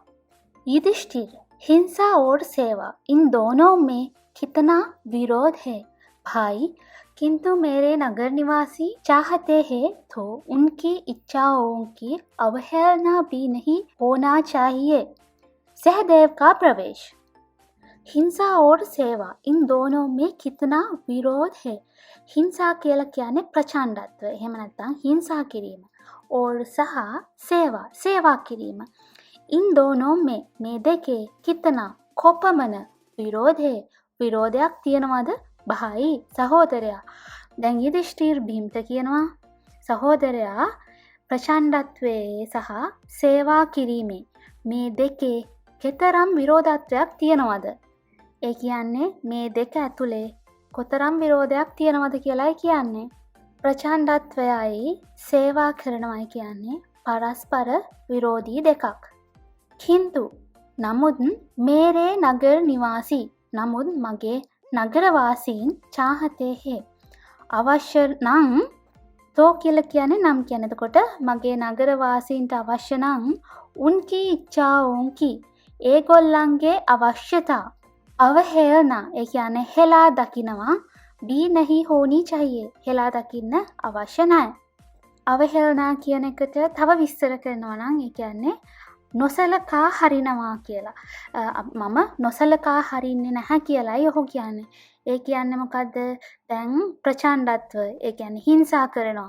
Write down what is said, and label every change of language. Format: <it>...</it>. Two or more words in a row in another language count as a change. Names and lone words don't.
<hi>युधिष्ठिर हिंसा और सेवा इन दोनों में कितना विरोध है भाई, किंतु मेरे नगर निवासी चाहते हैं तो उनकी इच्छाओं की अवहेलना भी नहीं होना चाहिए. सहदेव का प्रवेश. हिंसा और सेवा इन दोनों में कितना विरोध है.</hi> <si>हिंसा කියලා කියන්නේ ප්‍රචණ්ඩත්වය. එහෙම නැත්නම් හිංසා කිරීම.</si> <hi>और सह सेवा කිරීම. इन दोनों में</hi> <si>මේ දෙකේ</si> <hi>कितना</hi> <si>කොපමණ විරෝධ</si> <hi>है.</hi> <si>විරෝධයක් තියනවාද भाई සහෝදරයා. දැන් යුධිෂ්ඨිර භීමට කියනවා සහෝදරයා ප්‍රචණ්ඩත්වයේ සහ සේවා කිරීමේ මේ දෙකේ කෙතරම් විරෝධත්වයක් තියනවද? ඒ කියන්නේ මේ දෙක ඇතුලේ කොතරම් විරෝධයක් තියනවද කියලායි කියන්නේ. ප්‍රචණ්ඩත්වයයි සේවා කරනවයි කියන්නේ පරස්පර විරෝධී දෙකක්. किंतु නමුත්</si> <hi>मेरे नगर निवासी</hi> <si>නමුත් මගේ නගරවාසීන්</si> <hi>चाहते हैं</hi> <si>අවශ්‍ය නම් තෝ කියලා කියන්නේ නම් කියන්නේ. එතකොට මගේ නගරවාසීන්ට අවශ්‍ය නම්</si> <hi>उनकी इच्छाओं की</hi> <si>ඒගොල්ලන්ගේ අවශ්‍යතා අවහෙලනා ඒ කියන්නේ හෙලා දකිනවා</si> <hi>भी नहीं होनी चाहिए</hi> <si>හෙලා දකින්න අවශ්‍ය නැහැ. අවහෙලනා කියන එකට තව විස්තර කරනවා නම් ඒ කියන්නේ නොසලකා හරිනවා කියලා. මම නොසලකා හරින්නේ නැහැ කියලායි ඔහු කියන්නේ. ඒ කියන්නේ මොකද්ද? දැන් ප්‍රචණ්ඩත්වය ඒ කියන්නේ හිංසා කරනවා.</si>